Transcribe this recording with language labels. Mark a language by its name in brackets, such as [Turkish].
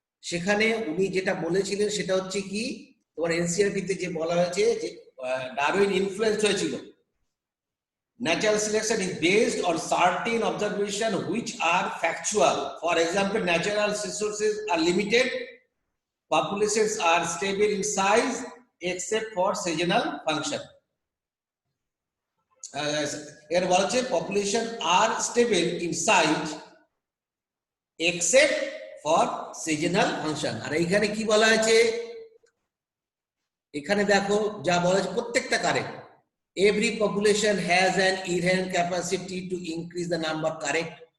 [Bangla] সেখানে উনি যেটা বলেছিলেন সেটা হচ্ছে কি, তোমার এনসিইআরটি-তে যে বলা হয়েছে যে ডারউইন ইনফ্লুয়েন্স হয়েছিল। [English] Natural selection is based on certain observations which are factual. For example, natural resources are limited, populations are stable in size except for seasonal function. [Bangla] এর বলা হচ্ছে [English] population are stable in size except for seasonal function. [Bangla] আর এইখানে কি বলা হয়েছে? এখানে দেখো যা বলা হয়েছে প্রত্যেকটা correct. [English] Every population has an inherent capacity to increase the number, correct.